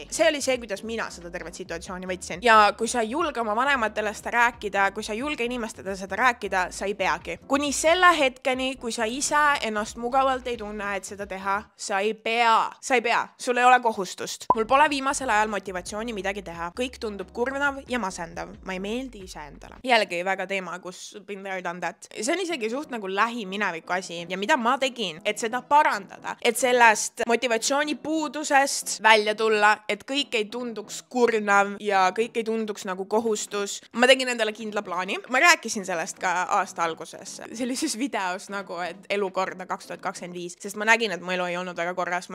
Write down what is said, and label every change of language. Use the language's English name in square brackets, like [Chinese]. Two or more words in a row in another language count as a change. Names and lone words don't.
[Estonian] See oli see, kuidas mina seda tervet situatsiooni võtsin. Ja kui sa ei julge oma vanematele seda rääkida, kui sa ei julge inimestele seda rääkida, sa ei peagi. Kuni selle hetkeni, kui sa ise ennast mugavalt ei tunne, et seda teha, sa ei pea. Sa ei pea. Sul ei ole kohustust. Mul pole viimasel ajal motivatsiooni midagi teha. Kõik tundub kurnav ja masendav. Ma ei meeldi ise endale. Jällegi väga teema, kus [English] been there done that. [Estonian] See on isegi suht nagu lähimineviku asi ja mida ma tegin, et seda parandada, et sellest motivatsiooni puudusest välja tulla, et kõik ei tunduks kurnav ja kõik ei tunduks nagu kohustus. Ma tegin endale kindla plaani. Ma rääkisin sellest ka aasta alguses sellises videos nagu, et elukorda 2025, sest ma nägin, et mu elu ei olnud väga korras.